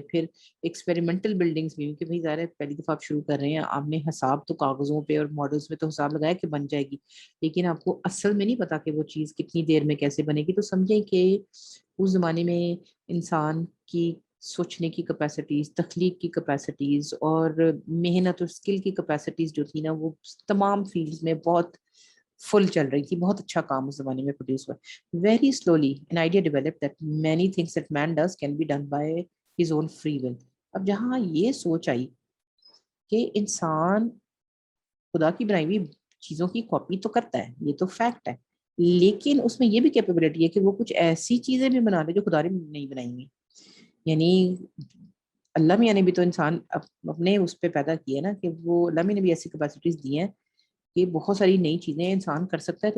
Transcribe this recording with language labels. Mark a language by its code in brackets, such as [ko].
[ur] پھر experimental buildings بھی کہ بھئی ظاہر ہے پہلی دفعہ آپ شروع کر رہے ہیں، آپ نے حساب تو کاغذوں پہ اور ماڈلز میں تو حساب لگایا کہ بن جائے گی، لیکن آپ کو اصل میں نہیں پتا کہ وہ چیز کتنی دیر میں کیسے بنے گی. تو سمجھیں کہ اس زمانے میں انسان کی سوچنے کی کیپیسٹیز، تخلیق کی کیپیسٹیز اور محنت اور اسکل کی کیپیسٹیز جو تھی نا وہ تمام فیلڈز میں بہت فل چل رہی تھی. بہت اچھا کام اس زمانے میں پروڈیوس ہوا. [en] Very slowly an idea developed that many things that man does can be done by his own free will. [ur] اب جہاں یہ سوچ آئی کہ انسان خدا کی بنائی ہوئی چیزوں کی کاپی تو کرتا ہے، یہ تو فیکٹ ہے، لیکن اس میں یہ بھی کیپیبلٹی ہے کہ وہ کچھ ایسی چیزیں بھی بنا دے جو خدا نے نہیں بنائی ہوئی. یعنی اللہ میاں نے بھی تو انسان اپنے اس پہ پیدا کیا نا کہ وہ اللہ میاں نے بھی ایسی کیپیسٹیز دی ہیں کہ بہت ساری نئی چیزیں انسان کر سکتا ہے.